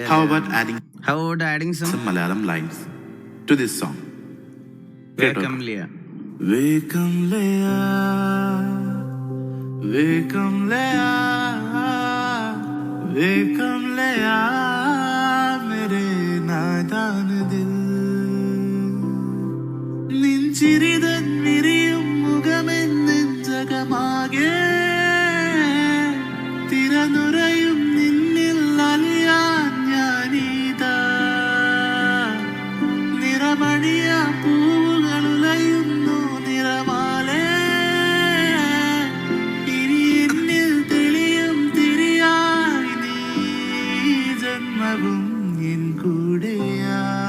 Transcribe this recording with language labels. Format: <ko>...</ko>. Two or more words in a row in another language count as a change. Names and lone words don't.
<en>How about adding some Malayalam lines to this song? Welcome Leah. Welcome Leah, welcome Leah, welcome Leah,</en> <hi>मेरे नादान दिल.</hi> <ml>Ninchiridan miriyum mugamenn jagamage തിരനുരയും നിന്നിൽ അലിയാൻ ഞാനീതാ. നിറമണിയ പൂവുകളുലയുന്നു നിറമാലേ. ഇനി എന്നിൽ തെളിയും തിരിയായി നീ ജന്മവും എൻ കൂടെയാ.</ml>